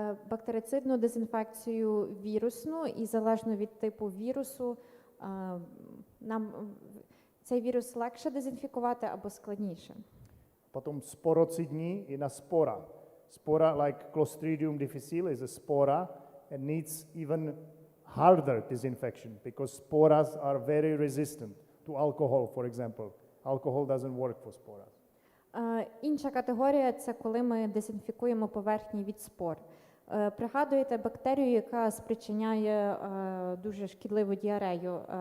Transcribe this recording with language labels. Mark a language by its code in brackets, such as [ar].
[uk] Бактерицидну дезінфекцію вірусну, і залежно від типу вірусу, нам цей вірус легше дезінфікувати або складніше. [cs] Potom sporocidní i na spora. [en] Spora, like Clostridium difficile, is a spora and needs even harder disinfection because sporas are very resistant to alcohol, for example. Alcohol doesn't work for sporas. [uk] Інша категорія – це коли ми дезінфікуємо поверхні від спор. Пригадуєте бактерію, яка спричиняє дуже шкідливу діарею?